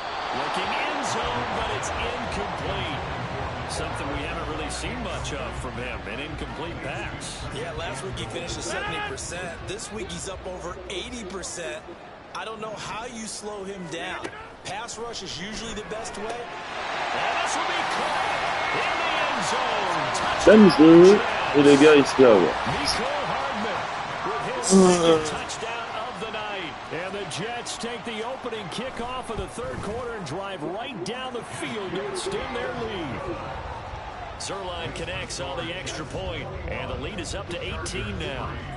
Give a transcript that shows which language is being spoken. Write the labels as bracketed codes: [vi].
[en] Looking end zone, but it's incomplete. Something we haven't really seen much of from him, an incomplete pass. Yeah, last week he finished at 70%. This week he's up over 80%. I don't know how you slow him down. Pass rush is usually the best way. And this will be caught in the end zone. [fr] Même jeu, et les gars, ici, à voir. [en] Mecole Hardman with his second touchdown of the night. And the Jets take the opening kickoff of the 3rd quarter and drive right down the field to extend their lead. Zerline connects on the extra point, and the lead is up to 18 now.